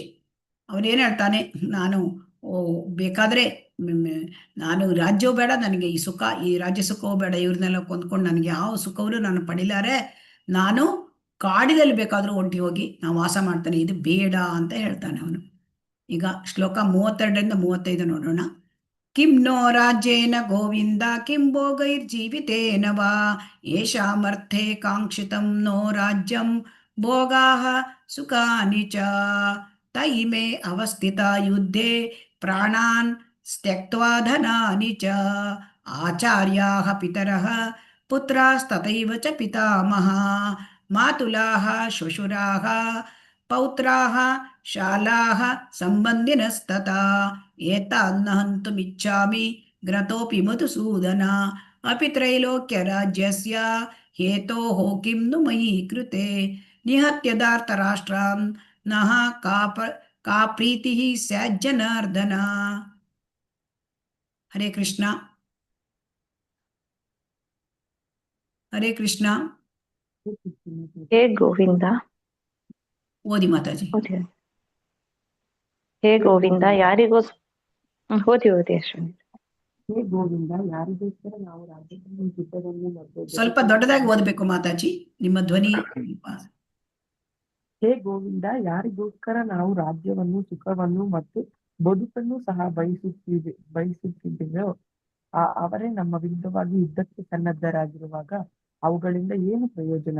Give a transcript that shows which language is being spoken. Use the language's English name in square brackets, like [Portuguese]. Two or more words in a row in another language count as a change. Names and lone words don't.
[Kannada] ಅವನೇನು ಹೇಳ್ತಾನೆ, ನಾನು ಬೇಕಾದ್ರೆ ನಾನು ರಾಜ್ಯವೂ ಬೇಡ, ನನಗೆ ಈ ಸುಖ, ಈ ರಾಜ್ಯ ಸುಖವೂ ಬೇಡ, ಇವ್ರನ್ನೆಲ್ಲ ಕೊಂದ್ಕೊಂಡು ನನಗೆ ಯಾವ ಸುಖವನ್ನು ನಾನು ಪಡಿಲಾರೆ, ನಾನು ಕಾಡಿನಲ್ಲಿ ಬೇಕಾದ್ರೂ ಒಂಟಿ ಹೋಗಿ ನಾವು ವಾಸ ಮಾಡ್ತಾನೆ, ಇದು ಬೇಡ ಅಂತ ಹೇಳ್ತಾನೆ ಅವನು. ಈಗ ಶ್ಲೋಕ 32 35 ನೋಡೋಣ. [Sanskrit] ಕಿಂ ನೋ ರಾಜ್ಯೇನ ಗೋವಿಂದ ಕಿಂ ಭೋಗೈರ್ಜೀವಿತೇನ ವಾ ಯೇಷಾಮರ್ಥೇ ಕಾಂಕ್ಷಿತಂ ನೋ ರಾಜ್ಯಂ ಭೋಗಾಃ ಸುಖಾನಿ ಚ. ತೈಮೇ ಅವಸ್ಥಿತ ಯುದ್ಧೇ ಪ್ರಾಣಾನ್ ತ್ಯಕ್ತ್ವಾ ಧನಾನಿ ಚ. ಆಚಾರ್ಯಾಃ ಪಿತರಃ ಪುತ್ರಾಸ್ತಥೈವ ಚ ಪಿತಾಮಹ ಮಾತುಲಾಃ ಶ್ವಶುರಾಃ ಪೌತ್ರಾಃ ಶಾಲಾಃ ಸಂಬಂಧಿನಸ್ತಥಾ ಏತಾನ್ನ ಹಂತುಮಿಚ್ಛಾಮಿ ಗ್ರತೋಪಿ ಮಧುಸೂದನ ಅಪಿ ತ್ರೈಲೋಕ್ಯ ರಾಜ್ಯಸ್ಯ ಹೇತೋಃ ಕಿಂ ನು ಮಯಿ ಕೃತೆ ನಿಹತ್ಯದಾರ್ತರಾಷ್ಟ್ರಾನ್ ನಃ ಕಾ ಪ್ರೀತಿಃ ಸ್ಯಾಜ್ಜನಾರ್ದನ. ಹರೇ ಕೃಷ್ಣ. ಹರೇ ಕೃಷ್ಣ. ಹೇ ಗೋವಿಂದ. [Kannada] ಓದಿ ಮಾತಾಜಿ. ಓದಿ. [Sanskrit] ಹೇ ಗೋವಿಂದ [Kannada] ಯಾರಿಗೋಸ್ ಓದಿ ಅಶ್ವಿನಿ. ಹೇ ಗೋವಿಂದ, ಯಾರಿಗೋಸ್ಕರ ನಾವು ರಾಜ್ಯವನ್ನು ಯುದ್ಧವನ್ನು ಮತ್ತು ಸ್ವಲ್ಪ ದೊಡ್ಡದಾಗಿ ಓದಬೇಕು ಮಾತಾಜಿ, ನಿಮ್ಮ ಧ್ವನಿ. ಹೇ ಗೋವಿಂದ, ಯಾರಿಗೋಸ್ಕರ ನಾವು ರಾಜ್ಯವನ್ನು, ಸುಖವನ್ನು ಮತ್ತು ಬದುಕನ್ನು ಸಹ ಬಯಸುತ್ತಿದ್ದೇವೋ ಅವರೇ ನಮ್ಮ ವಿರುದ್ಧವಾಗಿ ಯುದ್ಧಕ್ಕೆ ಸನ್ನದ್ಧರಾಗಿರುವಾಗ ಅವುಗಳಿಂದ ಏನು ಪ್ರಯೋಜನ?